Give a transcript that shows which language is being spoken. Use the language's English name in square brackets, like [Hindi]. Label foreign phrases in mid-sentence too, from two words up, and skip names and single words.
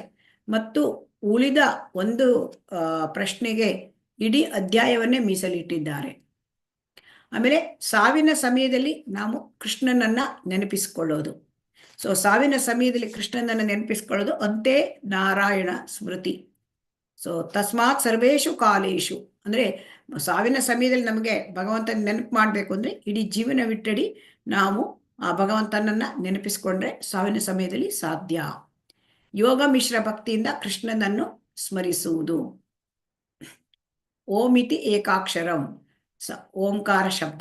[Kannada] ಮತ್ತು ಉಳಿದ 1 ಪ್ರಶ್ನೆಗೆ ಇಡೀ ಅಧ್ಯಾಯವನ್ನೇ ಮೀಸಲಿಟ್ಟಿದ್ದಾರೆ. ಆಮೇಲೆ ಸಾವಿನ ಸಮಯದಲ್ಲಿ ನಾವು ಕೃಷ್ಣನನ್ನ ನೆನಪಿಸಿಕೊಳ್ಳೋದು. ಸೊ ಸಾವಿನ ಸಮಯದಲ್ಲಿ ಕೃಷ್ಣನನ್ನ ನೆನಪಿಸ್ಕೊಳ್ಳೋದು ಅಂತೆ ನಾರಾಯಣ ಸ್ಮೃತಿ. ಸೊ ತಸ್ಮಾತ್ ಸರ್ವೇಷು ಕಾಲೇಶು ಅಂದ್ರೆ ಸಾವಿನ ಸಮಯದಲ್ಲಿ ನಮಗೆ ಭಗವಂತನ ನೆನಪು ಮಾಡಬೇಕು ಅಂದ್ರೆ ಇಡೀ ಜೀವನವಿಟ್ಟಡಿ ನಾವು ಆ ಭಗವಂತನನ್ನ ನೆನಪಿಸ್ಕೊಂಡ್ರೆ ಸಾವಿನ ಸಮಯದಲ್ಲಿ ಸಾಧ್ಯ. ಯೋಗ ಮಿಶ್ರ ಭಕ್ತಿಯಿಂದ ಕೃಷ್ಣನನ್ನು ಸ್ಮರಿಸುವುದು. [Sanskrit] ಓಮಿತಿ ಏಕಾಕ್ಷರಂ, [Kannada] ಓಂಕಾರ ಶಬ್ದ.